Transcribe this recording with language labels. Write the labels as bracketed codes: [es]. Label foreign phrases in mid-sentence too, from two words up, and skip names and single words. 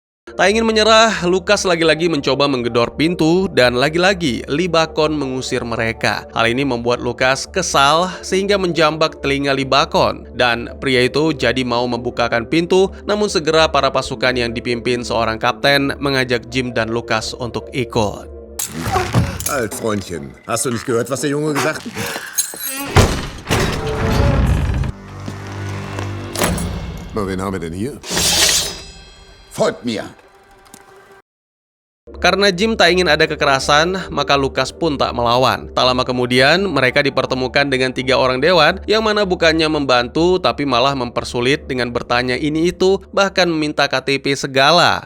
[id] Tak ingin menyerah, Lukas lagi-lagi mencoba menggedor pintu dan lagi-lagi Lee Bacon mengusir mereka. Hal ini membuat Lukas kesal sehingga menjambak telinga Lee Bacon dan pria itu jadi mau membukakan pintu, namun segera para pasukan yang dipimpin seorang kapten mengajak Jim dan Lukas untuk ikut. [de] Alt, Freundchen. Hast du nicht gehört, was der Junge gesagt hat? Na, wen haben wir denn hier? Folgt mir. [id] Karena Jim tak ingin ada kekerasan, maka Lukas pun tak melawan. Tak lama kemudian, mereka dipertemukan dengan 3 orang dewan yang mana bukannya membantu, tapi malah mempersulit dengan bertanya ini itu, bahkan meminta KTP segala.